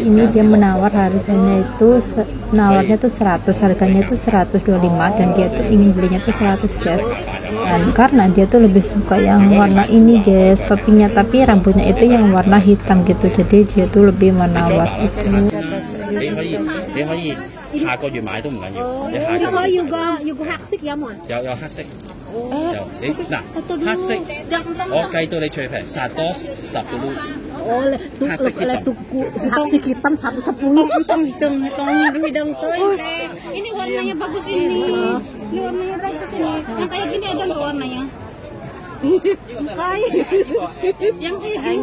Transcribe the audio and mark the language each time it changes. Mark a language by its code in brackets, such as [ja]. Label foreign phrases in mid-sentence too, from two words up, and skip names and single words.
[id] Ini dia menawar, harganya itu nawarnya tuh 100, harganya itu 125, dan dia tuh ingin belinya tuh 100 guys. Dan karena dia tuh lebih suka yang warna ini guys, topinya, tapi rambutnya itu yang warna hitam gitu, jadi dia tuh lebih menawar itu. [yue] 你可以下個月買都唔緊要，你下個月要個黑色有冇啊？有黑色，有你嗱黑色，我計到你最平殺多10 dulu。 [id] Oh, tuku hitam 110. Hitung tuh. Ini warnanya bagus ini. Ini warnanya bagus ini. Yang kayak gini ada nggak warnanya? Yang kayak gini